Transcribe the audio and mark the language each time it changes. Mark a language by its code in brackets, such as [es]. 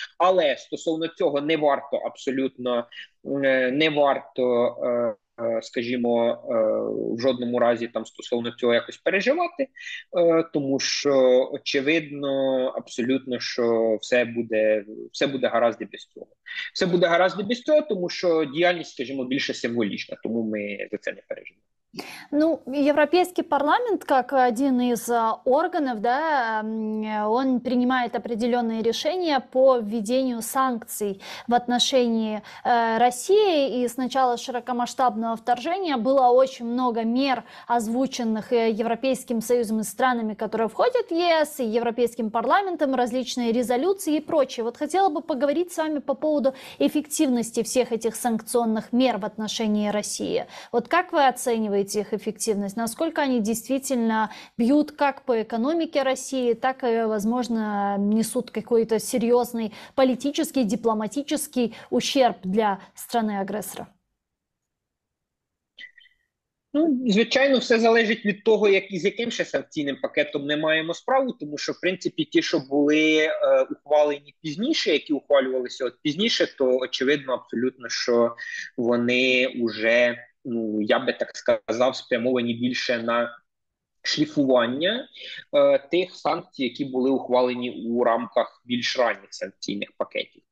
[uk] Але стосовно цього не варто абсолютно не варто, скажімо, в жодному разі там стосовно цього якось переживати, тому що очевидно абсолютно, що все буде гаразд і без цього. Все буде гаразд і без цього, тому що діяльність, скажімо, більше символічна, тому ми за це не переживаємо. [ru] Ну, Европейский парламент, как один из органов, да, он принимает определенные решения по введению санкций в отношении России. И с начала широкомасштабного вторжения было очень много мер, озвученных Европейским Союзом и странами, которые входят в ЕС, и Европейским парламентом, различные резолюции и прочее. Вот хотела бы поговорить с вами по поводу эффективности всех этих санкционных мер в отношении России. Вот как вы оцениваете их эффективность, насколько они действительно бьют как по экономике России, так и, возможно, несут какой-то серьезный политический, дипломатический ущерб для страны-агрессора? [uk] Ну, звичайно, все залежить від того, з яким ще санкційним пакетом ми маємо справу, тому що, в принципі, ті, що були ухвалені пізніше, які ухвалювалися пізніше, то очевидно абсолютно, що вони вже, ну, я би так сказав, спрямовані більше на шліфування тих санкцій, які були ухвалені у рамках більш ранніх санкційних пакетів.